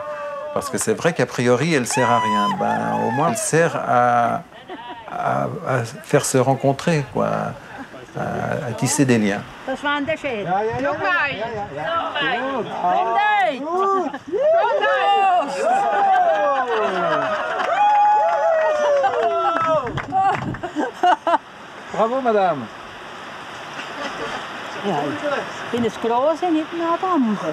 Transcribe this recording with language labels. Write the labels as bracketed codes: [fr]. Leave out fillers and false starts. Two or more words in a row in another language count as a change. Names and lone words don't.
[fr] Parce que c'est vrai qu'a priori, elle ne sert à rien. Ben, au moins, elle sert à faire se rencontrer, quoi, à tisser des liens. Bravo, madame. [nl] Ja, ik vind het groot en niet naar dan.